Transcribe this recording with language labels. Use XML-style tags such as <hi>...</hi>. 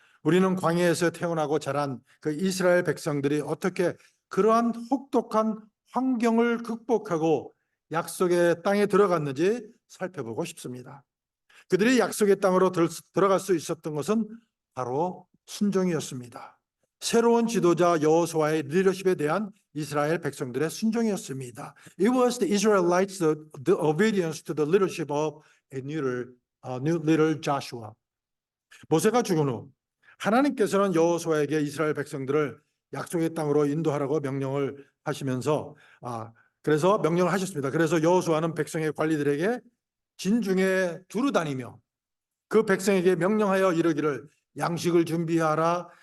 <ko>우리는 광야에서 태어나고 자란 그 이스라엘 백성들이 어떻게 그러한 혹독한 환경을 극복하고 약속의 땅에 들어갔는지 살펴보고 싶습니다. 그들이 약속의 땅으로 들어갈 수 있었던 것은 바로 순종이었습니다. 새로운 지도자 여호수아의 리더십에 대한 이스라엘 백성들의 순종이었습니다.</ko> <en>It was the Israelites' the obedience to the leadership of a new leader Joshua.</en> <ko>모세가 죽은 후 하나님께서는 여호수아에게 이스라엘 백성들을 약속의 땅으로 인도하라고 명령을 하시면서 그래서 명령을 하셨습니다. 그래서 여호수아는 백성의 관리들에게 진중에 두루 다니며 그 백성에게 명령하여 이르기를 양식을 준비하라.</ko>